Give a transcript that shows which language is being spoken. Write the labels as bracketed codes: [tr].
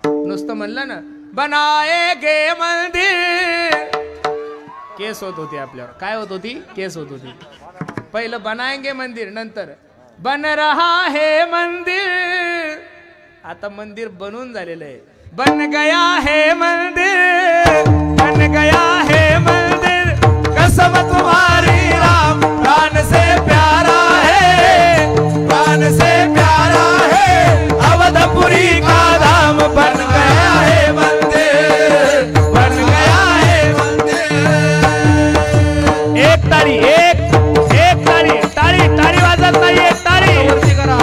[mr] नुसतं म्हणलं ना [hi] बनाएगे मंदिर, [mr] केस होत होती आपल्यावर. काय होत होती? केस होत होती. पहिलं [hi] बनाएंगे मंदिर, [mr] नंतर [hi] बन रहा है मंदिर. [mr] आता मंदिर बनून झालेलं आहे. [hi] बन गया है मंदिर, बन गया है मंदिर, कसम तुम्हारी राम प्राण से प्यारा है, प्राण से प्यारा है अवधपुरी का धाम. बन गया है मंदिर, बन गया है मंदिर. [mr] एक तारी, एक तारी, तारी तारी वाजत नाही, एक तारी वरती करा.